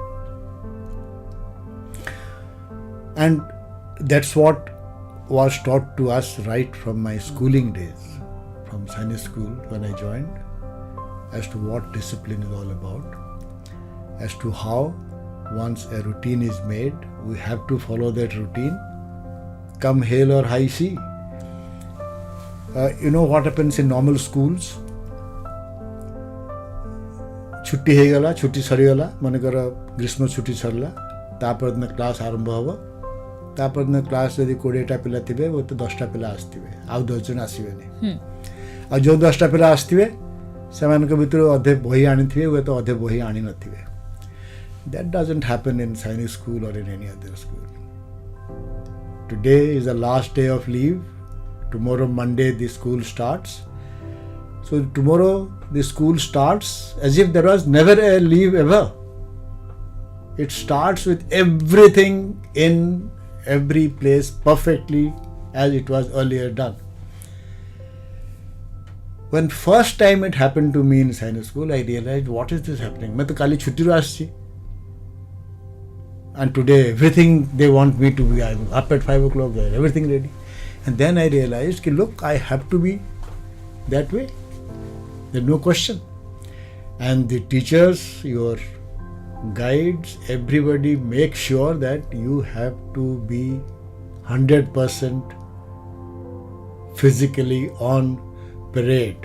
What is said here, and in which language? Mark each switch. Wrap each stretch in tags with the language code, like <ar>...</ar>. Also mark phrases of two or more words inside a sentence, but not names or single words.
<en>And that's what was taught to us right from my schooling days, from Sainik School when I joined, as to what discipline is all about, as to how once a routine is made, we have to follow that routine, come hail or high sea. You know what happens in normal schools?</en> <or>ଛୁଟି ସରିଗଲା ମନକର ଗ୍ରୀଷ୍ମ ଛୁଟି ସରିଲା ତାପର କ୍ଲାସ ଆରମ୍ଭ ହମ ତାପର କ୍ଲାସ ଯଦି 20ଟା ପିଲା ଥିବେ ବୋ ତ 10ଟା ପିଲା ଆସିଥିବେ ଆଉ 10 ଜଣ ଆସିବେନି ଆ ଯୋ 10ଟା ପିଲା ଆସିଥିବେ ସେମାନଙ୍କ ଭିତର ଅଧେ ବହି ଆଣିଥିବେ ବୋ ତ ଅଧେ ବହି ଆଣି ନଥିବେ.</or> <en>That doesn't happen in Sainik school or in any other school. Today is the last day of leave. Tomorrow Monday the school starts. So tomorrow the school starts as if there was never a leave ever. It starts with everything in every place perfectly as it was earlier done. When first time it happened to me in Sainik school, I realized what is this happening?</en> <or>ମୁଁ ତ କାଲି ଛୁଟି ରୁ ଆସିଛି.</or> <en>And today everything they want me to be, I'm up at 5 o'clock, everything ready. And then I realized, look, I have to be that way. There's no question. And the teachers, your guides, everybody make sure that you have to be 100% physically on parade.</en>